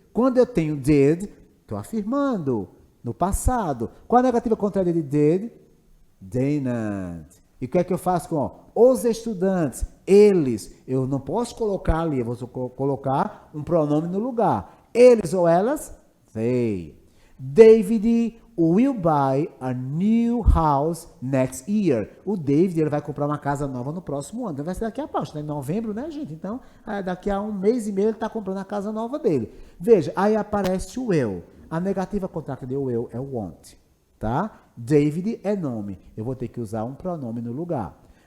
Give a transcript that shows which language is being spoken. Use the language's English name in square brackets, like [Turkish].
[Portuguese] Quando eu tenho did, estou afirmando no passado. Qual a negativa contrária de did? Didn't. E o que é que eu faço com os estudantes? Eles. Eu não posso colocar ali, eu vou colocar um pronome no lugar. Eles ou elas? They. [English] David will buy a new house next year. [Portuguese] O David ele vai comprar uma casa nova no próximo ano. Vai ser daqui a pouco, né? Em novembro, né, gente? Então, daqui a um mês e meio ele está comprando a casa nova dele. Veja, aí aparece o will. A negativa contracta de will é want, tá? David é nome. Eu vou ter que usar um pronome no lugar.